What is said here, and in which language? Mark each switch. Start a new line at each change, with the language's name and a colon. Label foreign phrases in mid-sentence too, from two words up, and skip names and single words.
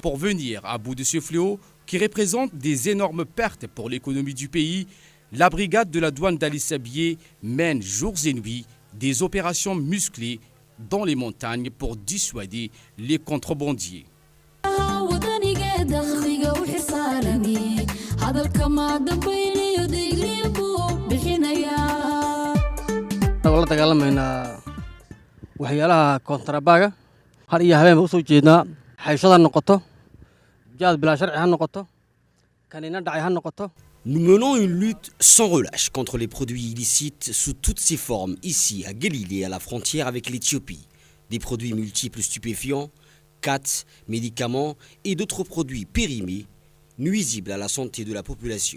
French: Pour venir à bout de ce fléau qui représente des énormes pertes pour l'économie du pays, la brigade de la douane d'Ali Sabié mène jours et nuits des opérations musclées dans les montagnes pour dissuader les contrebandiers.
Somali: la dagaalamayna waxyaalaha kontrabaga har iyo habeen u soo jeednaa xayshada noqoto jaad bila sharci ha noqoto kanina dhacay ha noqoto.
French: Nous menons une lutte sans relâche contre les produits illicites sous toutes ses formes ici à Guelilé, à la frontière avec l'Éthiopie. Des produits multiples stupéfiants, cat, médicaments et d'autres produits périmés, nuisibles à la santé de la population.